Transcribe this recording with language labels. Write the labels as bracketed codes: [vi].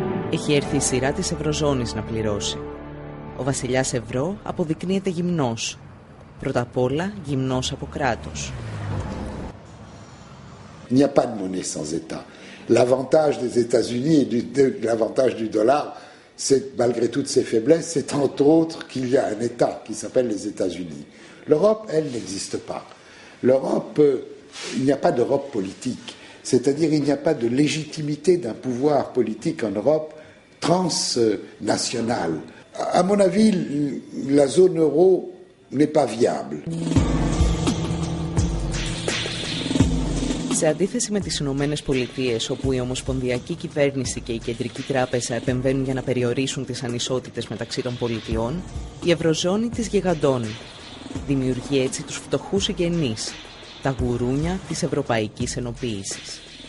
[el] Έχει έρθει η σειρά της Ευρωζώνης να πληρώσει. Ο βασιλιάς Ευρώ αποδεικνύεται γυμνός. Πρώτα απ' όλα γυμνός από κράτος. [fr] Il n'y a pas de monnaie sans État. L'avantage des États-Unis et l'avantage du dollar, malgré toutes ses faiblesses, c'est entre autres qu'il y a un État qui s'appelle les États-Unis. L'Europe, elle, n'existe pas. L'Europe, il n'y a pas d'Europe politique. C'est-à-dire il n'y a pas de légitimité d'un pouvoir politique en Europe transnational. À mon avis, la zone euro n'est pas viable. [el] Σε αντίθεση με τις Ηνωμένες Πολιτείες, όπου η Ομοσπονδιακή Κυβέρνηση και η Κεντρική Τράπεζα επεμβαίνουν για να περιορίσουν τις ανισότητες μεταξύ των πολιτιών, η Ευρωζώνη τις γιγαντώνει. Δημιουργεί έτσι τους φτωχούς συγγενείς, τα γουρούνια της Ευρωπαϊκής Ενοποίησης.